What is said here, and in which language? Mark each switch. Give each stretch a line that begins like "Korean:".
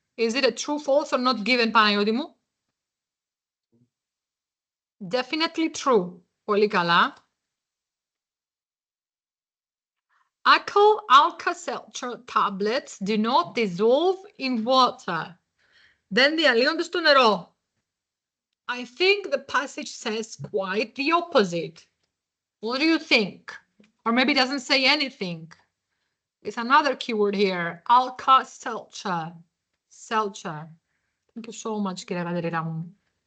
English: Is it a true, false, or not given, Παναγιώτη μου? Definitely true.
Greek: Πολύ καλά.
English: Alka-Seltzer tablets do not dissolve in water.
Greek: Δεν διαλύονται στο νερό.
English: I think the passage says quite the opposite. What do you think? Or maybe it doesn't say anything. It's another keyword here. Alka-Seltzer. Seltzer. Thank you so much, κυρία Κατερίνα μου.